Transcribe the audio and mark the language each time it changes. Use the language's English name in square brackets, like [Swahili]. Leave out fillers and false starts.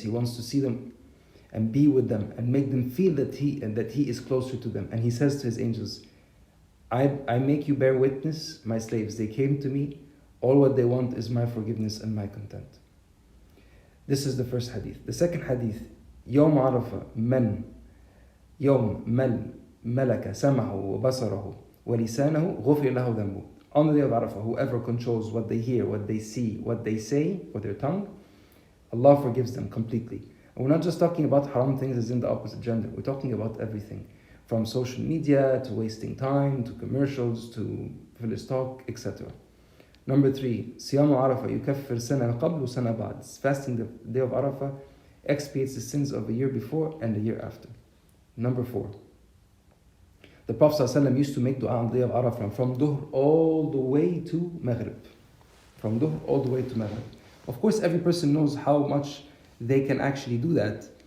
[English] He wants to see them and be with them and make them feel that He is closer to them. And He says to His angels, I make you bear witness, my slaves. They came to me. All what they want is my forgiveness and my content. This is the first hadith. The second hadith, [Arabic] يوم عرفة من يوم ملك سمعه وبصره ولسانه غفر له ذنبه. [English] On the day of Arafah, whoever controls what they hear, what they see, what they say with their tongue, Allah forgives them completely. And we're not just talking about haram things as in the opposite gender. We're talking about everything. From social media, to wasting time, to commercials, to frivolous talk, etc. Number 3, [Arabic] صيام عرفة يكفر سنة قبل وسنة بعد. [English] Fasting the day of Arafah expiates the sins of the year before and the year after. Number 4, the Prophet ﷺ used to make dua on the day of Arafah from Dhuhr all the way to Maghrib. From Dhuhr all the way to Maghrib. Of course, every person knows how much they can actually do that.